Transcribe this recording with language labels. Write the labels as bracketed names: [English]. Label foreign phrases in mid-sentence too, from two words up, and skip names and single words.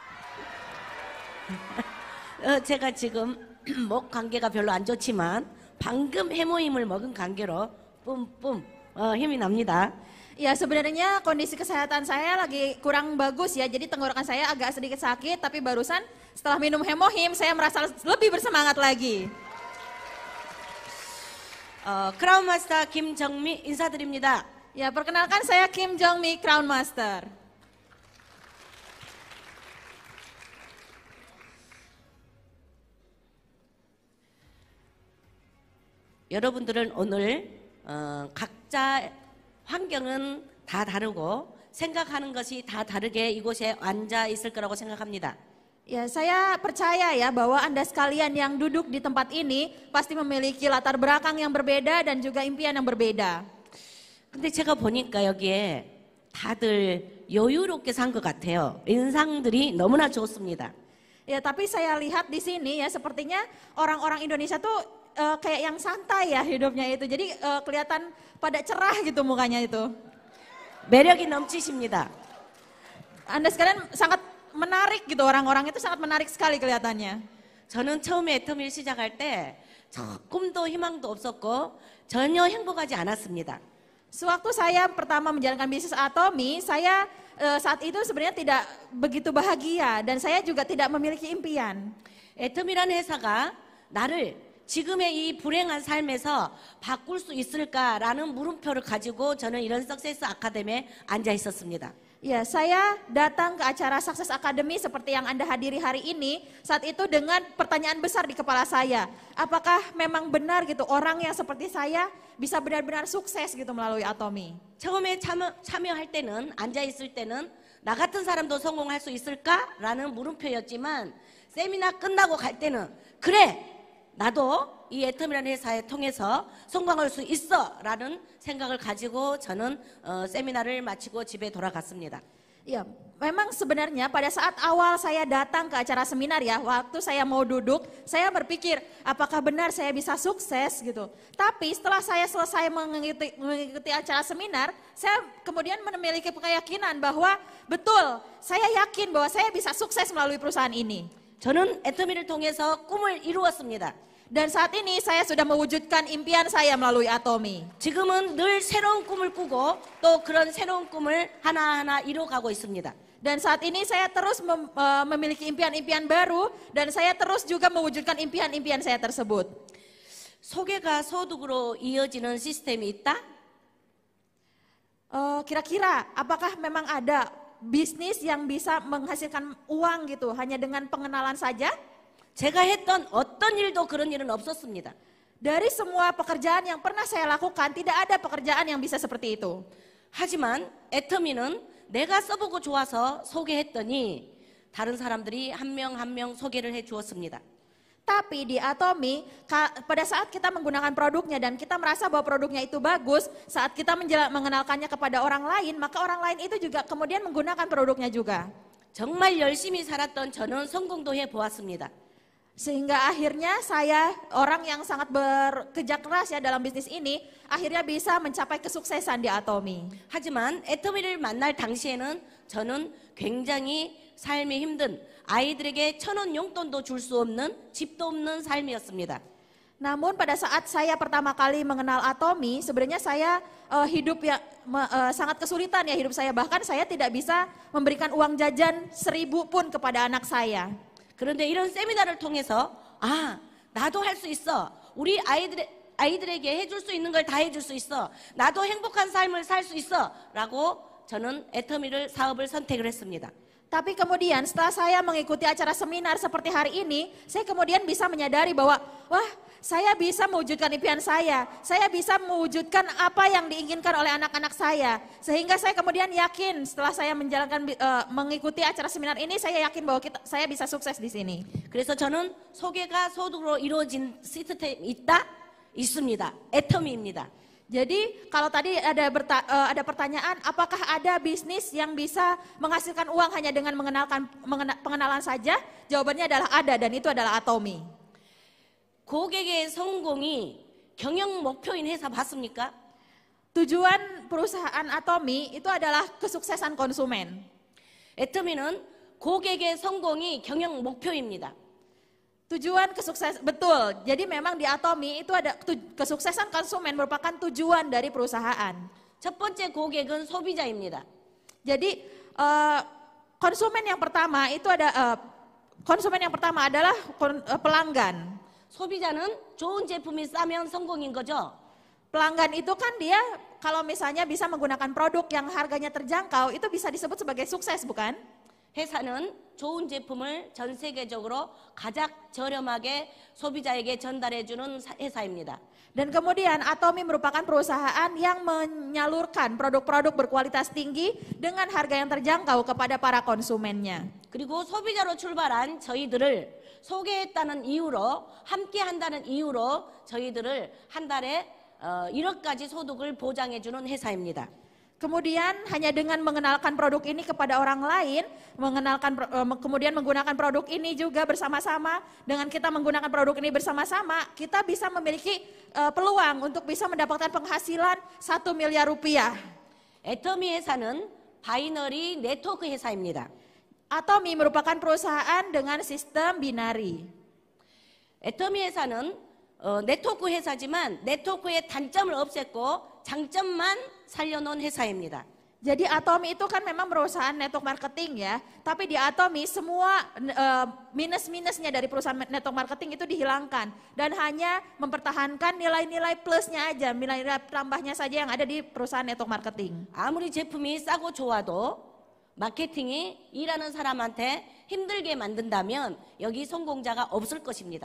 [Korean] 제가 지금 목 관계가 별로 안 좋지만 방금 해모임을 먹은 관계로 뿜뿜 힘이 납니다. [Indonesian] Ya, sebenarnya kondisi kesehatan saya lagi kurang bagus ya, jadi tenggorokan saya agak sedikit sakit, tapi barusan setelah minum hemohim saya merasa lebih bersemangat lagi. [Korean] 크라운 마스터 김정미 인사드립니다. [Indonesian] Ya, perkenalkan saya Kim Jong-mi Crown Master. [Korean] 여러분들은 오늘 각자 환경은 다 다르고 생각하는 것이 다 다르게 이곳에 앉아 있을 거라고 생각합니다. [Indonesian] Ya, saya percaya ya bahwa Anda sekalian yang duduk di tempat ini pasti memiliki latar belakang yang berbeda dan juga impian yang berbeda. [Korean] 근데 제가 보니까 여기에 다들 여유롭게 산 것 같아요. 인상들이 너무나 좋습니다. [Indonesian] Ya, tapi saya lihat di sini ya sepertinya orang-orang Indonesia tuh kayak yang santai ya hidupnya itu. Jadi kelihatan pada cerah gitu mukanya itu. [Korean] 매력이 넘치십니다. [Indonesian] Anda sekalian sangat menarik gitu, orang-orang itu sangat menarik sekali kelihatannya. [Korean] 저는 처음에 애터미를 시작할 때 꿈도 희망도 없었고 전혀 행복하지 않았습니다. [Indonesian] Sewaktu saya pertama menjalankan bisnis Atomi, saya saat itu sebenarnya tidak begitu bahagia dan saya juga tidak memiliki impian. [Korean] 애터미라는 회사가 나를 지금의 이 불행한 삶에서 바꿀 수 있을까라는 물음표를 가지고 저는 이런 석세스 아카데미에 앉아 있었습니다. [Indonesian] Ya, saya datang ke acara Success Academy seperti yang Anda hadiri hari ini saat itu dengan pertanyaan besar di kepala saya. Apakah memang benar gitu orang yang seperti saya bisa benar-benar sukses gitu melalui Atomi? [Korean] 처음에 참여할 때는 앉아 있을 때는 나 같은 사람도 성공할 수 있을까라는 물음표였지만 세미나 끝나고 갈 때는 그래! 나도 이 애터미라는 회사에 통해서 성공할 수 있어 라는 생각을 가지고 저는 세미나를 마치고 집에 돌아갔습니다. [Indonesian] Ya, memang sebenarnya pada saat awal saya datang ke acara seminar ya, waktu saya mau duduk, saya berpikir apakah benar saya bisa sukses gitu. Tapi setelah saya selesai mengikuti acara seminar, saya kemudian memiliki keyakinan bahwa betul, saya yakin bahwa saya bisa sukses melalui perusahaan ini. [Korean] 저는 애터미를 통해서 꿈을 이루었습니다. [Indonesian] Dan saat ini saya sudah mewujudkan impian saya melalui Atomi. [Korean] 지금은 늘 새로운 꿈을 꾸고 또 그런 새로운 꿈을 하나하나 이루어가고 있습니다. [Indonesian] Dan saat ini saya terus memiliki impian-impian baru dan saya terus juga mewujudkan impian-impian saya tersebut. [Korean] 소개가 소득으로 이어지는 시스템이 있다? [Indonesian] Kira-kira apakah memang ada bisnis yang bisa menghasilkan uang gitu hanya dengan pengenalan saja? [Korean] 제가 했던 어떤 일도 그런 일은 없었습니다. [Indonesian] Dari semua pekerjaan yang pernah saya lakukan tidak ada pekerjaan yang bisa seperti itu. [Korean] 하지만 애터미는 내가 써보고 좋아서 소개했더니 다른 사람들이 한 명 한 명 소개를 해 주었습니다. [Indonesian] Tapi di Atomy, pada saat kita menggunakan produknya dan kita merasa bahwa produknya itu bagus, saat kita mengenalkannya kepada orang lain, maka orang lain itu juga kemudian menggunakan produknya juga. [Korean] 정말 열심히 살았던 저는 성공도 해보았습니다. [Indonesian] Sehingga akhirnya saya, orang yang sangat bekerja keras ya dalam bisnis ini, akhirnya bisa mencapai kesuksesan di Atomy. [Korean] 하지만 애터미를 만날 당시에는 저는 굉장히 삶이 힘든 아이들에게 1,000원 용돈도 줄 수 없는 집도 없는 삶이었습니다. [Indonesian] Namun pada saat saya pertama kali mengenal Atomy, sebenarnya saya hidup ya sangat kesulitan ya hidup saya. Bahkan saya tidak bisa memberikan uang jajan 1.000 pun kepada anak saya. [Korean] 그런데 이런 세미나를 통해서 나도 할 수 있어. 우리 아이들에게 해줄 수 있는 걸 다 해줄 수 있어. 나도 행복한 삶을 살 수 있어. 라고 저는 애터미를 사업을 선택을 했습니다. [Indonesian] Tapi kemudian setelah saya mengikuti acara seminar seperti hari ini, saya kemudian bisa menyadari bahwa, wah, saya bisa mewujudkan impian saya bisa mewujudkan apa yang diinginkan oleh anak-anak saya. Sehingga saya kemudian yakin setelah saya mengikuti acara seminar ini, saya yakin bahwa saya bisa sukses di sini. [Korean] 그래서 저는 소개가 소득으로 이루어진 시스템이 있습니다. 애터미입니다. [Indonesian] Jadi kalau tadi ada pertanyaan, apakah ada bisnis yang bisa menghasilkan uang hanya dengan pengenalan saja? Jawabannya adalah ada, dan itu adalah Atomy. [Korean] 고객의 성공이 경영 목표인 회사 봤습니까? [Indonesian] Tujuan perusahaan Atomy itu adalah kesuksesan konsumen. [Korean] 애터미는 고객의 성공이 경영 목표입니다. [Indonesian] Tujuan betul. Jadi memang di Atomy itu ada kesuksesan konsumen merupakan tujuan dari perusahaan. [Korean] 첫 번째 고객은 소비자입니다. [Indonesian] Jadi konsumen yang pertama adalah pelanggan. [Korean] 소비자는 좋은 제품이 싸면 성공인 거죠. [Indonesian] Pelanggan itu kan dia kalau misalnya bisa menggunakan produk yang harganya terjangkau itu bisa disebut sebagai sukses, bukan? [Korean] 회사는 좋은 제품을 전 세계적으로 가장 저렴하게 소비자에게 전달해주는 회사입니다. [Indonesian] Dan kemudian Atomy merupakan perusahaan yang menyalurkan produk-produk berkualitas tinggi dengan harga yang terjangkau kepada para konsumennya. [Korean] 그리고 소비자로 출발한 저희들을 소개했다는 이유로 함께 한다는 이유로 저희들을 한 달에 1억까지 소득을 보장해주는 회사입니다. [Indonesian] Kemudian hanya dengan mengenalkan produk ini kepada orang lain, kemudian menggunakan produk ini juga bersama-sama, dengan kita menggunakan produk ini bersama-sama, kita bisa memiliki peluang untuk bisa mendapatkan penghasilan 1 miliar rupiah. [Korean] 애터미 회사는 [English] binary network [Korean] 회사입니다. [Indonesian] Atomy merupakan perusahaan dengan sistem binari. [Korean] 애터미 회사는 네트워크 회사지만 네트워크의 단점을 없앴고 장점만 살려놓은 회사입니다. [Indonesian] Jadi Atomy itu kan memang perusahaan [English] network marketing [Indonesian] ya, tapi di Atomy semua minus-minusnya dari perusahaan [English] network marketing [Indonesian] itu dihilangkan dan hanya mempertahankan nilai-nilai plusnya aja, nilai-nilai tambahnya saja yang ada di perusahaan [English] network marketing. [Korean] 아무리 제품이 싸고 좋아도 마케팅이 일하는 사람한테 힘들게 만든다면 여기 성공자가 없을 것입니다.